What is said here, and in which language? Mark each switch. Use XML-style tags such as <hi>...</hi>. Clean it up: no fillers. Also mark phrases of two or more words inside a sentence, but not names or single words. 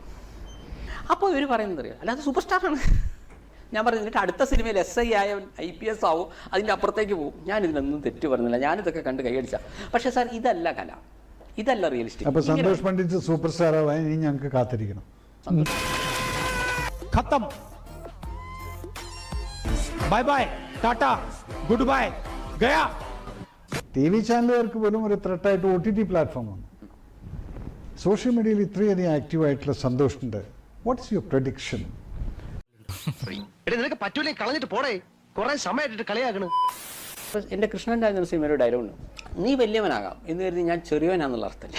<ml>അപ്പോൾ ഇവർ പറയുന്നത് അറിയാം, അല്ലാതെ</ml> <en>super star.</en> <ml>ഞാൻ പറഞ്ഞു എന്നിട്ട് അടുത്ത സിനിമയിൽ SI ആയ IPS ആവും, അതിൻ്റെ അപ്പുറത്തേക്ക് പോകും. ഞാൻ ഇതിനൊന്നും തെറ്റ് പറഞ്ഞില്ല, ഞാനിതൊക്കെ കണ്ട് കൈയടിച്ച. പക്ഷേ സാർ ഇതല്ല കല, ഇതല്ല റിയലിസ്റ്റിക്. അപ്പൊ സന്തോഷ് പണ്ഡിറ്റ്</ml> <en>super star</en> <ml>ആവാൻ ഇനി ഞങ്ങൾക്ക് കാത്തിരിക്കണം.</ml> <hi>खत्म,</hi> <en>bye bye, tata, good bye,</en> <hi>गया.</hi> <ml>TV ചാനലുകാർക്ക് പോലും ഒരു ത്രെട്ടായിട്ട്</ml> <en>OTT platform</en> <ml>ആണ്.</ml> <en>social media</en> <ml>ഇത്രയധികം ആക്റ്റീവായിട്ടുള്ള സന്തോഷുണ്ട്.</ml> <en>What's your prediction?</en> <ml>നിനക്ക് പറ്റൂലേ, കളഞ്ഞിട്ട് പോടേ. കുറെ സമയമായിട്ട് കളിയാക്കണ്. എൻ്റെ കൃഷ്ണൻ്റെ സിനിമയുടെ ഡയലോഗുണ്ട്, നീ വലിയവനാകാം എന്ന് കരുതി ഞാൻ ചെറിയവനാന്നുള്ള അർത്ഥമില്ല.</ml>